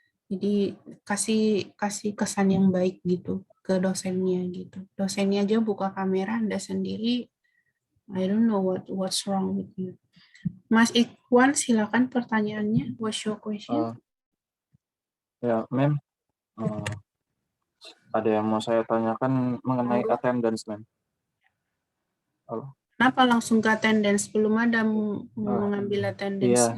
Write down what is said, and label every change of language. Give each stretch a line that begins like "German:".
Indonesian: Jadi kasih kesan yang baik gitu ke dosennya gitu. Dosennya aja buka kamera, Anda sendiri,
English: I don't know what's wrong with you.
Indonesian: Mas Ikhwan, silakan pertanyaannya.
English: What's your question?
Indonesian: Ya, Mem. Ada yang mau saya tanyakan mengenai attendance, Mem. Halo. Kenapa langsung ke attendance? Belum ada mengambil attendance.